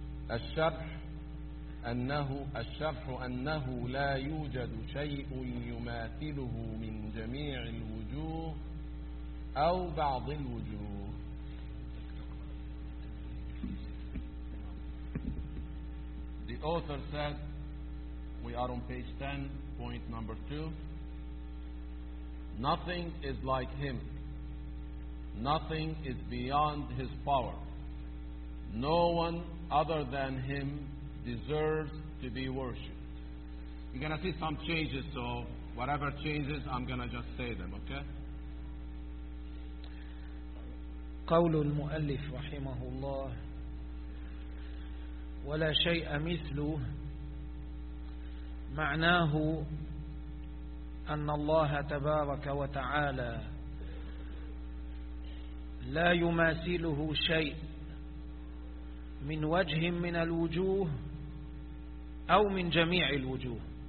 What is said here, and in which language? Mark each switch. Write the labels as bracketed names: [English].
[Arabic] الشرح أنه لا يوجد شيء يماثله من جميع الوجوه أو بعض الوجوه. [English] The author says, we are on page 10, point number 2. Nothing is like him. Nothing is beyond his power. No one other than him deserves to be worshipped. You're going to see some changes, so whatever changes, I'm going to just say them, okay? [Arabic] قول المؤلف رحمه الله ولا شيء مثله معناه أن الله تبارك وتعالى لا يماثله شيء من وجه من الوجوه أو من جميع الوجوه.